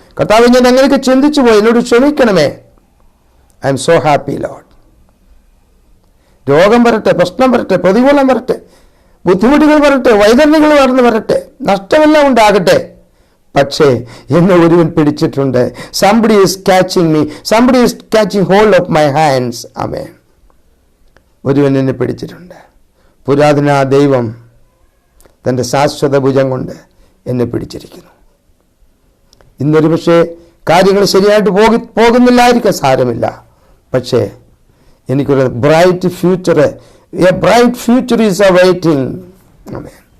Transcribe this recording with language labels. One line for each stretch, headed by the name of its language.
Malayalam: കർത്താവ്, ഞാൻ അങ്ങനെയൊക്കെ ചിന്തിച്ചു പോയി, എന്നോട് ക്ഷമിക്കണമേ.
English: I am so happy lord.
Malayalam: രോഗം വരട്ടെ, പ്രശ്നം വരട്ടെ, പ്രതികൂലം വരട്ടെ, ബുദ്ധിമുട്ടുകൾ വരട്ടെ, വൈതരണികൾ വളർന്നു വരട്ടെ, നഷ്ടമെല്ലാം ഉണ്ടാകട്ടെ, പക്ഷേ എന്നെ ഒരുവൻ പിടിച്ചിട്ടുണ്ട്.
English: somebody is catching me, somebody is catching hold of my hands.
Malayalam: ആമേൻ. ഒരുവൻ എന്നെ പിടിച്ചിട്ടുണ്ട്. പുരാതന ദൈവം തൻ്റെ ശാശ്വത ഭുജം കൊണ്ട് എന്നെ പിടിച്ചിരിക്കുന്നു. ഇന്നൊരു പക്ഷേ കാര്യങ്ങൾ ശരിയായിട്ട് പോകുന്നില്ലായിരിക്കാം, സാരമില്ല. പക്ഷേ എനിക്കൊരു
English: Bright future, a bright future is awaiting.
Malayalam: Amen.